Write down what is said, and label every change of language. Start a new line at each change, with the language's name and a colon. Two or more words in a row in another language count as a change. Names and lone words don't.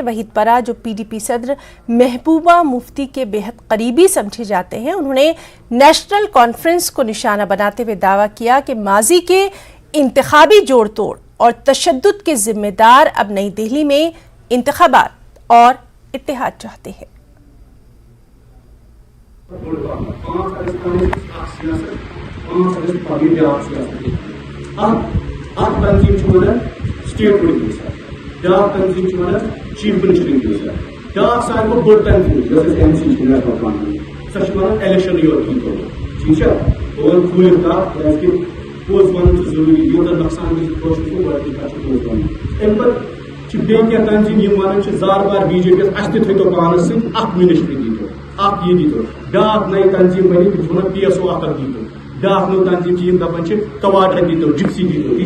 Urdu: وحید پرا جو پی ڈی پی صدر محبوبہ مفتی کے بہت قریبی سمجھے جاتے ہیں، انہوں نے نیشنل کانفرنس کو نشانہ بناتے ہوئے دعویٰ کیا کہ ماضی کے انتخابی جوڑ توڑ اور تشدد کے ذمہ دار اب نئی دہلی میں انتخابات اور اتحاد چاہتے ہیں.
Kashmiri: بیاکھ تنظیم چیف منسٹرنگ بیاکھ سارے بڑ تنظیم این سی سو الیکشن یور
Urdu: ٹھیک ہے اور
Kashmiri: کھوٗلِتھ کتھ کیازِ پوٚز ونُن چھُ ضروٗری یوٗتاہ نۄقصان گژھِ کٲشُر چھُ گۄڈٕنیٚتھٕے کتھ چھُ پوٚز ونُن. امہِ پتہٕ چھِ بیٚیہِ کینٛہہ تنظیٖم یِم ونان چھِ زار بار بی جے پی یس اَسہِ تہِ تھٲیتو پانس سۭتۍ اکھ منسٹری دیٖتو اکھ یہِ دیٖتو. بیاکھ نٔے تنظیٖم بنہِ تِم چھِ ونان پی ایس او اکھ دیٖتو. بیاکھ نٔو تنظیٖم چھِ یِم دپان چھِ کواڈر دیٖتو، جپسی دیٖتو.